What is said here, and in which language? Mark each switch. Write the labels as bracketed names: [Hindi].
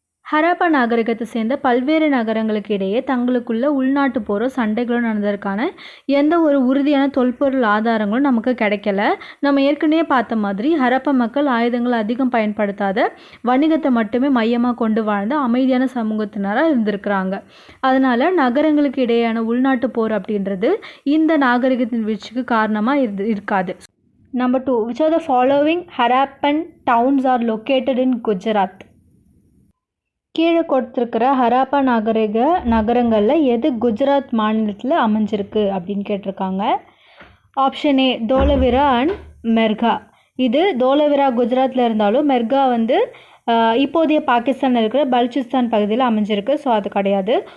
[Tamil] ஹராப்பா நாகரிகத்தை சேர்ந்த பல்வேறு நகரங்களுக்கு இடையே தங்களுக்குள்ள உள்நாட்டு போரோ சண்டைகளும் நடந்ததற்கான எந்த ஒரு உறுதியான தொல்பொருள் ஆதாரங்களும் நமக்கு கிடைக்கல. நம்ம ஏற்கனவே பார்த்த மாதிரி ஹராப்பா மக்கள் ஆயுதங்கள் அதிகம் பயன்படுத்தாத வணிகத்தை மட்டுமே மையமாக கொண்டு வாழ்ந்த அமைதியான சமூகத்தினராக இருந்திருக்கிறாங்க. அதனால் நகரங்களுக்கு இடையேயான உள்நாட்டு போர் அப்படின்றது இந்த நாகரிகத்தின் வீழ்ச்சிக்கு காரணமாக இருக்காது. [English] Number 2, which are the following Harappan towns are located in Gujarat? [Tamil] கீழே கொடுத்துருக்கிற ஹராப்பா நகரங்களில் எது குஜராத் மாநிலத்தில் அமைஞ்சிருக்கு அப்படின்னு கேட்டிருக்காங்க. Option A, Dholavira and மெர்கா. இது தோலவிரா குஜராத்தில் இருந்தாலும் மெர்கா வந்து இப்போதைய பாகிஸ்தானில் இருக்கிற பலுச்சிஸ்தான் பகுதியில் அமைஞ்சிருக்கு. ஸோ அது கிடையாது.